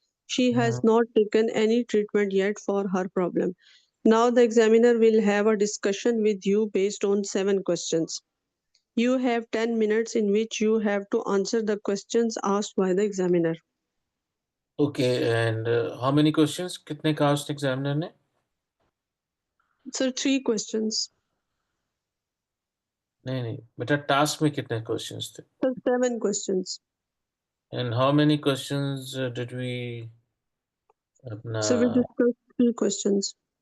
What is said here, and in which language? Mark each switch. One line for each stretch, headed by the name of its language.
English: She has not taken any treatment yet for her problem. Now the examiner will have a discussion with you based on 7 questions. You have 10 minutes in which you have to answer the questions asked by the examiner. Okay, and how many questions?
Hindi: कितने का
English: asked
Hindi: examiner ने?
English: Sir, 3 questions.
Hindi: नहीं बेटा task में कितने questions थे?
English: Sir, 7 questions. And how many questions did we
Hindi: अपना
English: So we discussed 3 questions.